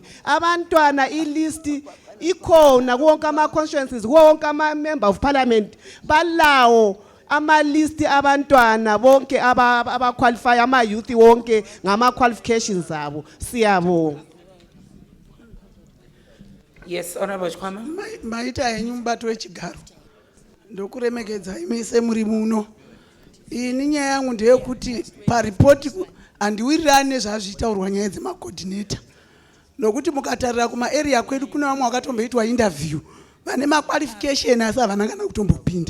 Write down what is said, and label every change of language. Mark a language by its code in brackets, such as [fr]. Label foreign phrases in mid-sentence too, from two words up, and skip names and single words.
[nd] Abantwana ilist ikhona kuwonke ama constituencies kuwonke ama [en] member of parliament [nd] balawo ama list abantwana bonke aba qualify ama youth wonke ngama qualifications zabo. Siyabonga. [en] Yes, Honorable Chikwama. [sn] Maita yenyu mbato wechigaro ndokuremekedza imese muri muno. Ini nyaya yangu ndeyekuti paripoti handiwirirani nezvazvitaurwa nyaya dzemacoordinator, nokuti mukatarira kumaarea kwedu kuna vamwe vakatomboitwa interview vane maqualification asi havana kana kutombopinda.